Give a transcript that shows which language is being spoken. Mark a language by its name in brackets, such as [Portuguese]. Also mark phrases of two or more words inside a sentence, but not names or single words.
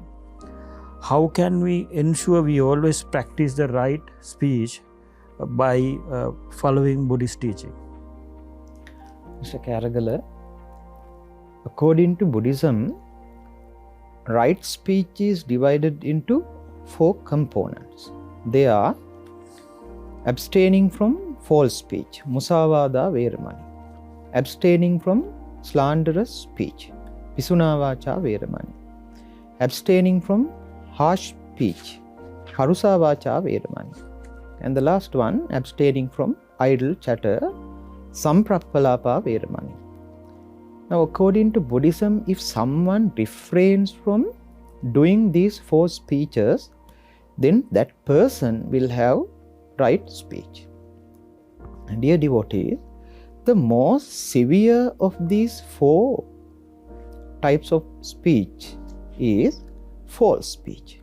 [English] How can we ensure we always practice the right speech by following Buddhist teaching? Mr. Karagala, according to Buddhism, right speech is divided into 4 components. They are abstaining from false speech, [Pali] musavada veramani; [English] abstaining from slanderous speech, [Pali] pisunavacha veramani; [English] abstaining from harsh speech, [Pali] parusavacha veramani; [English] and the last one, abstaining from idle chatter, [Pali] samprappalapa veramani. [English] Now, according to Buddhism, if someone refrains from doing these 4 speeches, then that person will have right speech. And dear devotees, the most severe of these 4 types of speech is false speech.